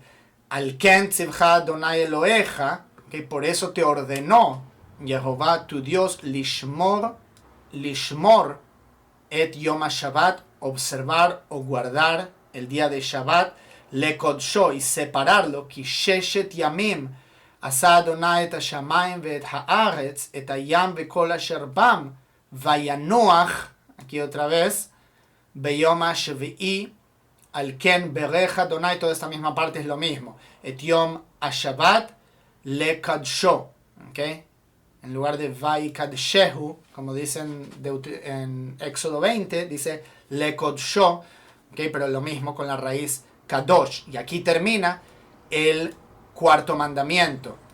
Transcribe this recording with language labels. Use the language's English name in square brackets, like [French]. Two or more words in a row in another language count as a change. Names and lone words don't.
[Hebrew] על כן צוך אדוני אלוהיך, [Spanish] que por eso te ordenó Jehová tu Dios [Hebrew] לשמור את יום השבת, [Spanish] observar o guardar el día de Shabbat, lekodsho, y separarlo, [Hebrew] כי ששת ימים עשה אדוני את השמים ואת הארץ את הים וכל אשר בם וינח, [Spanish] aquí otra vez, [Hebrew] ביום השביעי על כן ברך אדוני. [Spanish] Toda esta misma parte es lo mismo, [Hebrew] את יום השבת לקדשו, [Spanish] ¿okay? En lugar de Vaikadshehu, como dicen en Éxodo 20, dice Lekodsho, ¿okay? Pero lo mismo con la raíz Kadosh. Y aquí termina el cuarto mandamiento.